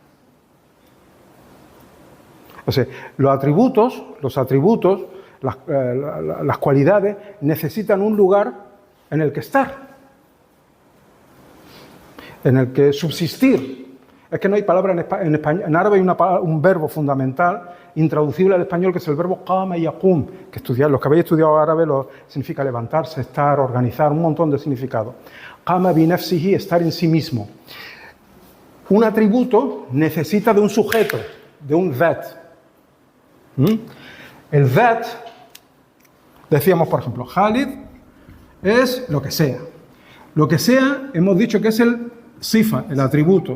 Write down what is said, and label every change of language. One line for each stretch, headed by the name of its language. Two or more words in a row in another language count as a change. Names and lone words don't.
Spanish: O sea, los atributos, las cualidades necesitan un lugar en el que estar, en el que subsistir. Es que no hay palabra en español. En árabe hay un verbo fundamental, intraducible al español, que es el verbo qama y yaqum, que los que habéis estudiado árabe significa levantarse, estar, organizar, un montón de significados.
Arabic: قام بنفسه,
Spanish: estar en sí mismo. Un atributo necesita de un sujeto, de un dhat. El dhat, decíamos por ejemplo, Khalid es lo que sea. Lo que sea, hemos dicho que es el sifa, el atributo.